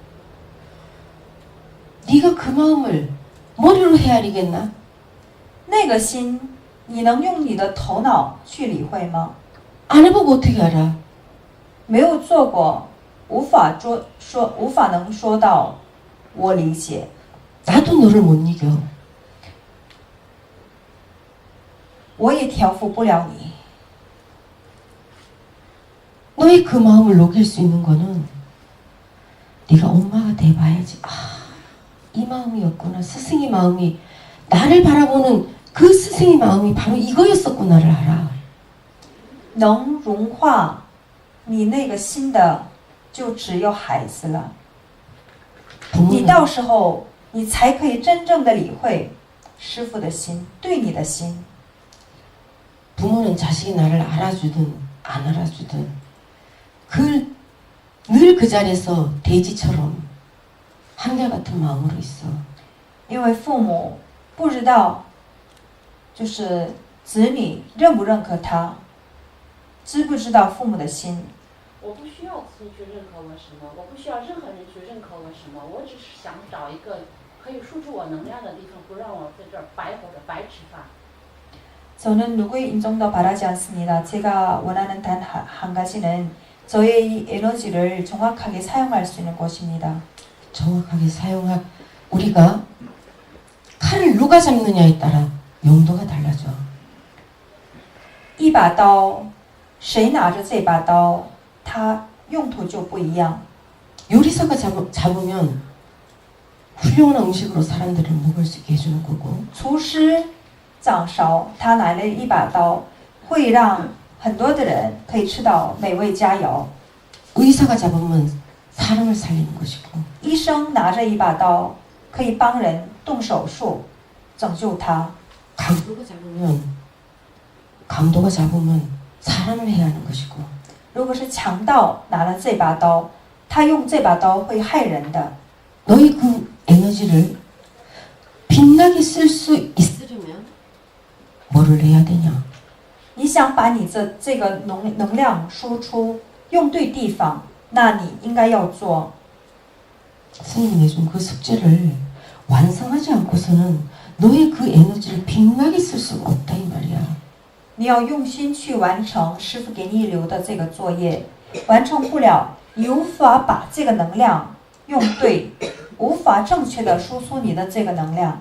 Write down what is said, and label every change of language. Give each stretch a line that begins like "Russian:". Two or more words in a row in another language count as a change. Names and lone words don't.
Korean: 네가 그 마음을 머리로 헤아리겠나?
Chinese: 那个心，你能用你的头脑去理会吗？
Korean: 안 해보고 어떻게 알아?
Chinese: 没有做过，无法能说到我理解。
Korean: 나도 너를 못 이겨.
Chinese: 我也调服不了你。
Korean: 너의 그 마음을 녹일 수 있는 거는 네가 엄마가 돼봐야지. 이 마음이었구나. 스승의 마음이 나를 바라보는 그 스승의 마음이 바로 이거였었구나를 알아.
Chinese: 能融化你那个心的，就只有孩子了。你
Korean: 부모는,
Chinese: 到时候，你才可以真正的理会师父的心，对你的心。
Korean: 부모는 자식이 나를 알아주든 안 알아주든 늘 그 자리에서 돼지처럼 한결같은 마음으로 있어.
Chinese: 因为父母不知道，就是子女认不认可他，知不知道父母的心。我不需要子女去认可我什么，我不需要任何人去认可我什么，我只是想找一个可以输出我能量的地方，不让我在这儿白活着、白吃饭。
Korean: 저는 누구의 인정도 바라지 않습니다. 제가 원하는 단 한 가지는 저의 이 에너지를 정확하게 사용할 수 있는 곳입니다. 정확하게 우리가 칼을 누가 잡느냐에 따라 용도가 달라져.
Chinese: 一把刀，谁拿着这把刀，它用途就不一样。
Korean: 요리사가 잡으면 훌륭한 음식으로 사람들을 먹을 수 있게 해주는 거고,
Chinese: 厨师掌勺，他拿了一把刀，会让很多的人可以吃到美味佳肴。
Korean: 의사가 잡으면 사람을 살리는 것이고,
Chinese: 医生拿着一把刀，可以帮人动手术，拯救他。
Korean: 강도가 잡으면 사람을 해야 하는 것이고,
Chinese: 如果是强盗拿了这把刀，他用这把刀会害人的。
Korean: 너의 그 에너지를 빛나게 쓸 수 있으려면 뭐를 해야 되냐?
Chinese: 你想把你这个能量输出用对地方，那你应该要做。
Korean: 스님이 내준 그 숙제를 완성하지 않고서는 너의 그 에너지를 빛나게 쓸 수가 없다 이 말이야.
Chinese: 你要用心去完成师父给你留的这个作业，完成不了，你无法把这个能量用对，无法正确的输出你的这个能量。